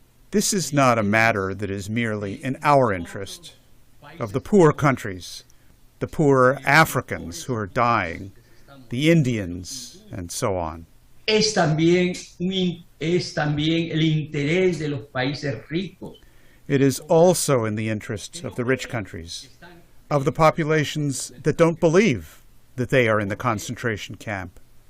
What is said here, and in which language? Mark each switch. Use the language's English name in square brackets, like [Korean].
[English] This is not a matter that is merely in our interest, of the poor countries, the poor Africans who are dying, the Indians, and so on. [Spanish] Es también el interés de los países ricos. [English] It is also in the interest of the rich countries, of the populations that don't believe that they are in the concentration camp.